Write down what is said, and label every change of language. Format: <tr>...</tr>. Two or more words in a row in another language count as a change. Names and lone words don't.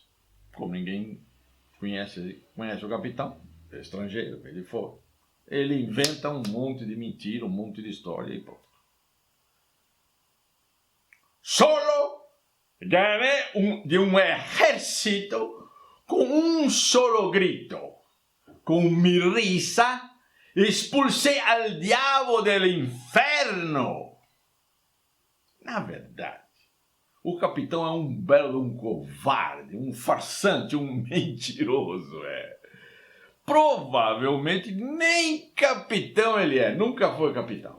<pt>Como ninguém conhece o capitão, é estrangeiro, ele for. Ele inventa um monte de mentira, um monte de história e pronto.</pt> <es>Solo gané</es> <pt>de um exército com um</pt> <es>solo grito. Com mi risa expulsei al diabo del inferno.</es> <pt>Na verdade, o capitão é um belo um covarde, um farsante, um mentiroso, Provavelmente nem capitão ele é, nunca foi capitão.</pt>